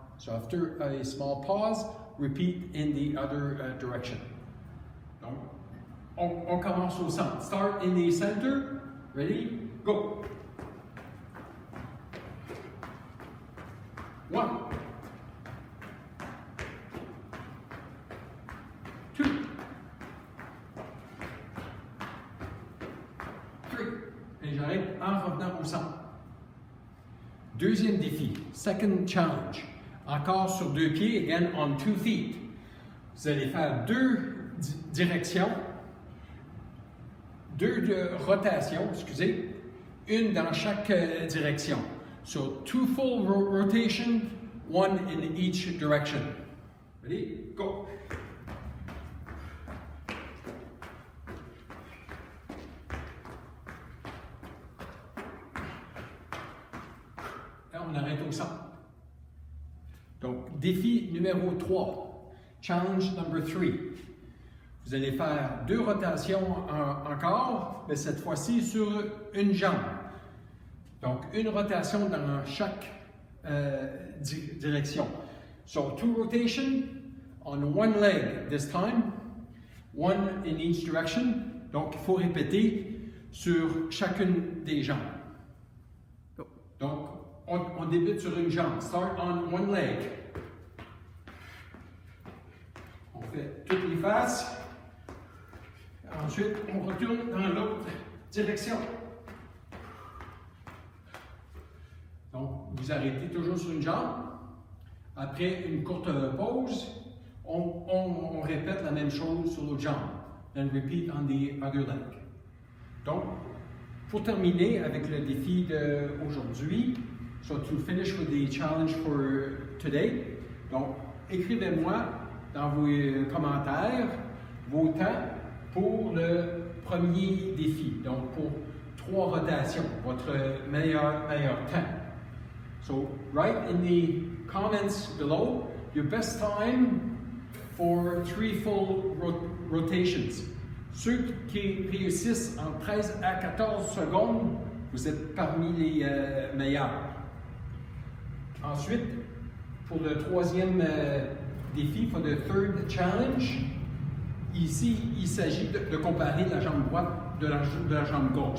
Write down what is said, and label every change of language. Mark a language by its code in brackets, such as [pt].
[en] So after a small pause, repeat in the other direction. [fr] Donc, on commence au centre. [en] Start in the center. Ready? Go. 1, 2, 3. [fr] Et j'arrête en revenant au centre. Deuxième défi, [en] second challenge. [fr] Encore sur 2 pieds, [en] again on 2 feet. [fr] Vous allez faire 2 directions, 2 rotations, excusez, une dans chaque direction. [en] So 2 full rotations, 1 in each direction. Ready? Go! [fr] On arrête au centre. Donc, défi numéro 3, [en] challenge number 3. [fr] Vous allez faire 2 rotations encore, mais cette fois-ci sur une jambe. Donc, une rotation dans chaque direction. [en] So 2 rotation on one leg this time, 1 in each direction. [fr] Donc, il faut répéter sur chacune des jambes. Donc, on débute sur une jambe. [en] Start on one leg. [fr] On fait toutes les faces. Ensuite, on retourne dans l'autre direction. Donc, vous arrêtez toujours sur une jambe. Après une courte pause, on répète la même chose sur l'autre jambe. [en] Then repeat on the other leg. [fr] Donc, pour terminer avec le défi d'aujourd'hui, [en] so to finish with the challenge for today, [fr] donc écrivez-moi dans vos commentaires vos temps pour le premier défi, donc pour 3 rotations, votre meilleur temps. [en] So write in the comments below your best time for 3 full rotations. [fr] Ceux qui réussissent en 13 à 14 secondes, vous êtes parmi les meilleurs. Ensuite, pour le 3e défi, [en] for the 3rd challenge, [fr] ici, il s'agit de comparer la jambe droite de la jambe gauche.